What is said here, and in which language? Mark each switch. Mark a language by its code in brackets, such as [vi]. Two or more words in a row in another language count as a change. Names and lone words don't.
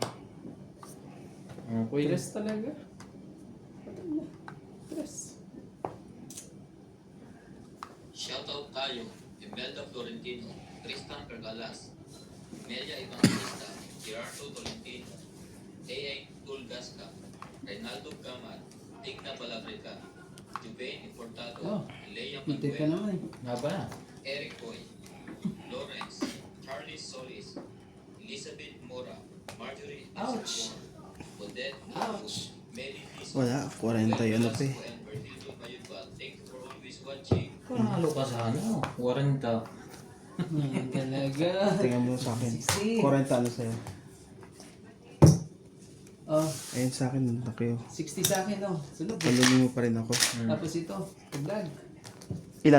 [tl] Okay. Stress talaga. Patay na. Stress. Shoutout tayo, Imelda Florentino, Tristan Pergalas, Melia Evangelista, Gerardo Tolentino, A.A. Tulgasca, Reynaldo Gamar, Tigna Balabrica, Jubain Importado, Oh, Leia Hinted ka Manuel, naman eh. Nga ba na? Eric Boy, Lawrence, Charlie Solis, Elizabeth Mora, Marjorie Ouch! Odette Ouch! Mary Liz, Wala, 40 ano pa eh. and Bertildo Mayuba. [en] Thank you for always watching. [tl] Panalo ka sana. 40. Talaga. Tingnan mo sa akin. 60. 40 ano sa'yo? Oh, Ayun sa akin, nakyo. 60 sa akin oh. Sunod. Palulong mo pa rin ako. Tapos ito, vlog. Ilan?